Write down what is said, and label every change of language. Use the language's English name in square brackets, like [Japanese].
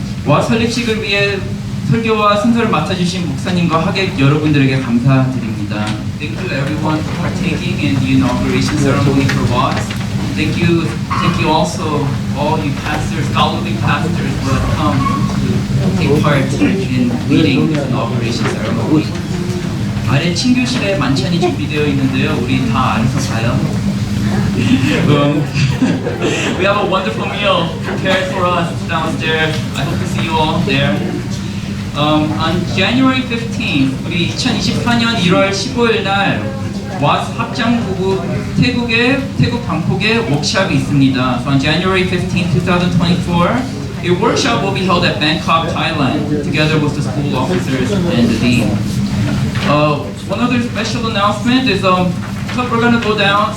[Korean] 와 설립식을 위해 설교와 순서를 맡아주신 목사님과 하객 여러분들에게 감사드립니다. [English] Thank you everyone for partaking in the inauguration ceremony for WATS. Thank you also all you pastors, scholarly pastors who have come to take part in leading this inauguration ceremony. [Korean] 아래 친교실에 만찬이 준비되어 있는데요. 우리 다 아래서 가요. [English] We have a wonderful meal prepared for us downstairs. I hope to see you all there. On January 15th, [Korean] 우리 2024년 1월 15일 날 와스 합장부부 태국 방콕에 워크숍이 있습니다. [English] So on January 15th, 2024, a workshop will be held at Bangkok, Thailand, together with the school officers and the dean. One other special announcement is we're gonna go down.